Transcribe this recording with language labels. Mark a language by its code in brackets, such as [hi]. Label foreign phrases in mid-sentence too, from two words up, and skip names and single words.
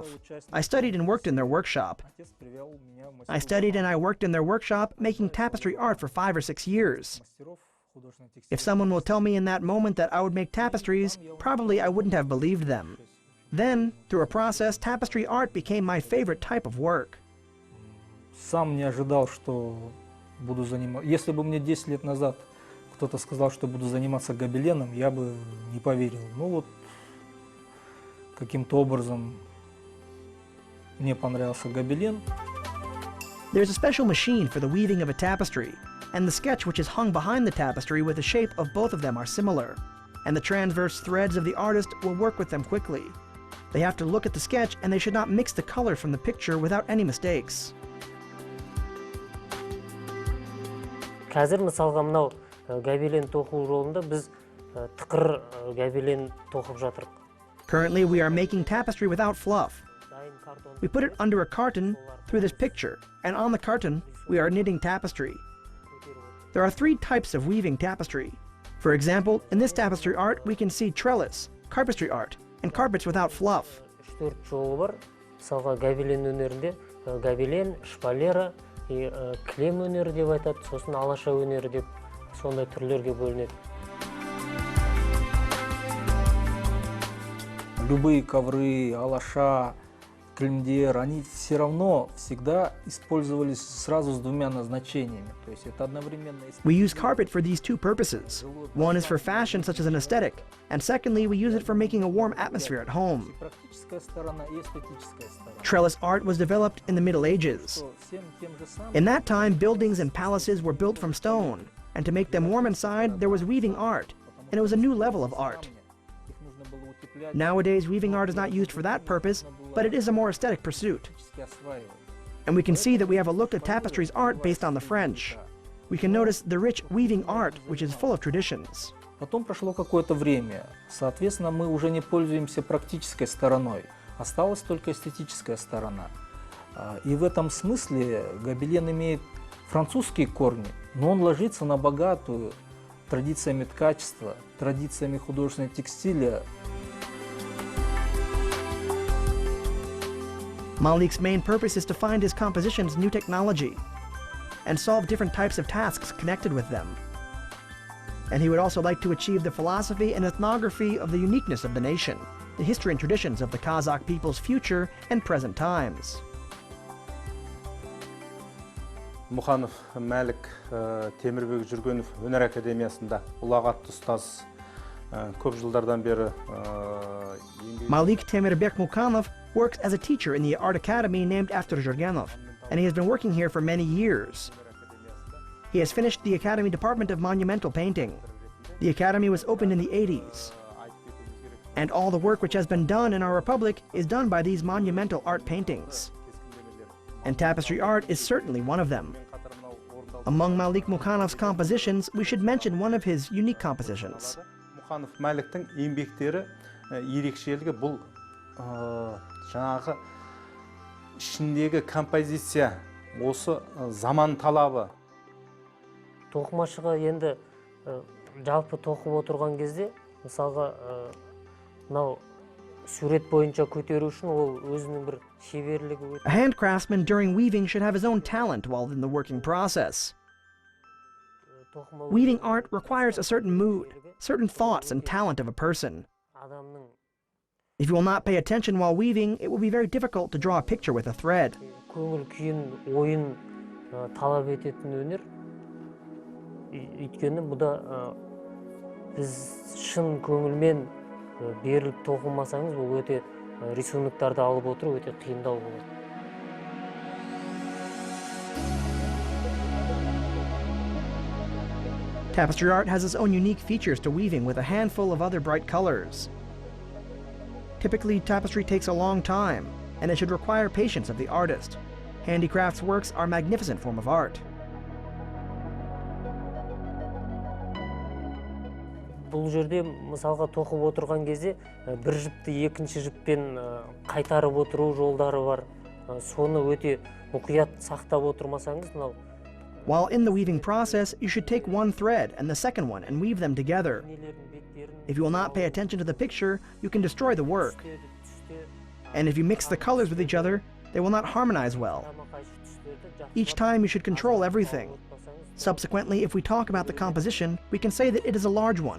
[en] I studied and worked in their workshop. Making tapestry art for 5 or 6 years. If someone will tell me in that moment that I would make tapestries, probably I wouldn't have believed them. Then, through a process, tapestry art became my favorite type of work. [ru] Сам не ожидал, что буду заниматься. Если бы мне 10 лет назад кто-то сказал, что буду заниматься гобеленом, я бы не поверил. Ну вот, каким-то образом мне понравился гобелен. [en] There's a special machine for the weaving of a tapestry, and the sketch which is hung behind the tapestry with the shape of both of them are similar, and the transverse threads of the artist will work with them quickly. They have to look at the sketch, and they should not mix the color from the picture without any mistakes. [kk] Қазір мысалға мынау гобелен тоқу жолында біз тықыр гобелен тоқып жатырық. [en] Currently, we are making tapestry without fluff. We put it under a carton through this picture, and on the carton, we are knitting tapestry. There are 3 types of weaving tapestry. For example, in this tapestry art, we can see trellis, carpentry art, and carpets without fluff. [kk] 3 жолы бар. Мысалға гобелен өнерінде гобелен, шпалера, кілем өнері деп айтады, сосын алаша өнері деп сондай түрлерге бөлінеді. [ru] Любые ковры, [kk] алаша, килимдер, [ru] они все равно всегда использовались сразу с 2 назначениями. То есть это одновременно... [en] We use carpet for these 2 purposes. One is for fashion, such as an aesthetic, and secondly, we use it for making a warm atmosphere at home. Trellis art was developed in the Middle Ages. In that time, buildings and palaces were built from stone, and to make them warm inside, there was weaving art, and it was a new level of art. Nowadays, weaving art is not used for that purpose, but it is a more aesthetic pursuit. And we can see that we have a look at tapestry's art based on the French. We can notice the rich weaving art, which is full of traditions. [ru] Потом прошло какое-то время. Соответственно, мы уже не пользуемся практической стороной. Осталась только эстетическая сторона. И в этом смысле гобелен имеет французские корни, но он ложится на богатую традициями ткачества, традициями художественного текстиля. [en] Malik's main purpose is to find his compositions new technology and solve different types of tasks connected with them. And he would also like to achieve the philosophy and ethnography of the uniqueness of the nation, the history and traditions of the Kazakh people's future and present times. [kk] Mukanov Malik Temürbek Жүргенов Өнер Академиясында ұлағатты ұстаз көп жылдардан бері [en] Malik Temürbek Mukanov works as a teacher in the art academy named after Jurgenov, and he has been working here for many years. He has finished the Academy Department of Monumental Painting. The Academy was opened in the 80s. And all the work which has been done in our republic is done by these monumental art paintings. And tapestry art is certainly one of them. Among Malik Mukanov's compositions, we should mention one of his unique compositions. [kk] Mukanov Malik'тің еңбектері ерекшелігі бұл жаңағы ішіндегі композиция, осы заман талабы. Тоқымашыға енді жалпы тоқып отырған кезде, мысалға мынау сурет бойынша көтеру үшін ол өзінің бір шеберлігі. [en] A hand craftsman during weaving should have his own talent while in the working process. Weaving art requires a certain mood, certain thoughts and talent of a person. If you will not pay attention while weaving, it will be very difficult to draw a picture with a thread. [kk] Көңіл күйін, ойын талап ететін өнер. Өйткені бұда біз шын көңілмен беріліп тоқымасаңыз, бұл өте рисунктарды алып отыру өте қиындау болады. [en] Tapestry art has its own unique features to weaving with a handful of other bright colors. Typically, tapestry takes a long time, and it should require patience of the artist. Handicrafts works are a magnificent form of art. [kk] Бұл жерде мысалға тоқып отырған кезде бір жіпті екінші жіппен қайтарып отыру жолдары бар. Соны өте мұқият сақтап отырмасаңыз, мынау. [en] While in the weaving process, you should take one thread and the second one and weave them together. If you will not pay attention to the picture, you can destroy the work. And if you mix the colors with each other, they will not harmonize well. Each time you should control everything. Subsequently, if we talk about the composition, we can say that it is a large one.